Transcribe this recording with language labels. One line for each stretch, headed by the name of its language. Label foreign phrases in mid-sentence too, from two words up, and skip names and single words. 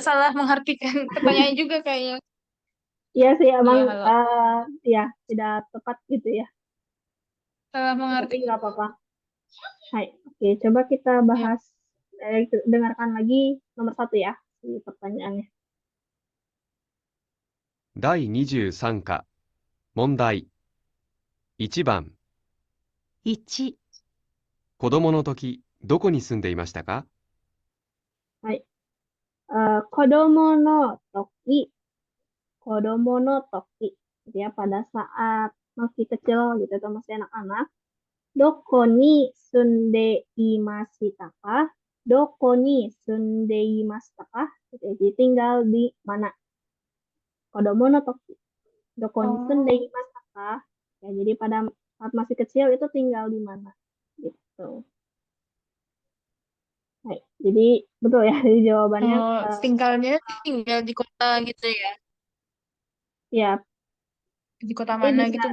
Indonesian: salah mengartikan pertanyaan juga kayaknya. Iya sih, emang Iya, halo. ya tidak tepat gitu ya. Salah Tapi mengartikan. nggak apa-apa. Hai, oke, coba kita Ya. bahas, dengarkan lagi nomor satu ya, di pertanyaannya.
Japanese: 第23課、問題。1番、 1、子供の時、どこに住んでいましたか？はい、子供の時、子供の時.
Indonesian: Gitu ya, pada saat masih kecil gitu atau masih anak-anak.
Japanese: どこに住んでいましたか? どこに住んでいましたか?
Indonesian: Gitu ya, jadi tinggal di mana?
Japanese: 子供の時。どこに住んで
Indonesian: Oh,
Japanese: いましたか?
Indonesian: Ya, jadi pada saat masih kecil itu tinggal di mana? Gitu. Baik, jadi betul ya, jadi jawabannya tinggal di kota gitu ya. ya, Di kota tapi mana bisa